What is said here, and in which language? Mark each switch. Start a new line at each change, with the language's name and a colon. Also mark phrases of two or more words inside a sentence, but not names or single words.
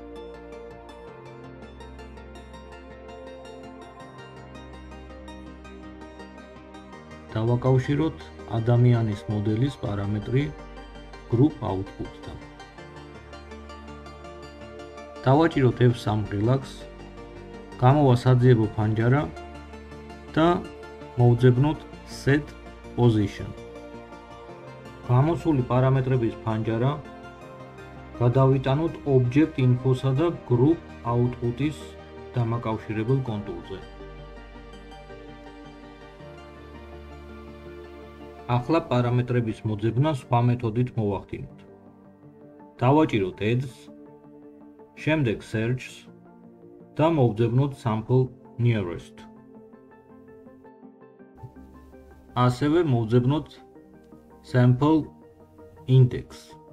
Georgian: დავაკავშიროთ ადამიანის მოდელის პარამეტრი
English: group output-
Georgian: თან. დავაჭიროთ F3 რელაქს, გამოვა საძიებო ფანჯარა და მოვძებნოთ
English: set position.
Georgian: გამოსული პარამეტრების ფანჯარა გადავიტანოთ
English: object info-
Georgian: სა და
English: group output-
Georgian: ის დამაკავშირებელ კონტურზე. ახლა პარამეტრების მოძებნა სხვა მეთოდით მოვახდინოთ. დავაჭიროთ add-ს, შემდეგ search-ს და მოვძებნოთ
English: sample nearest.
Georgian: ასევე მოვძებნოთ
English: sample index.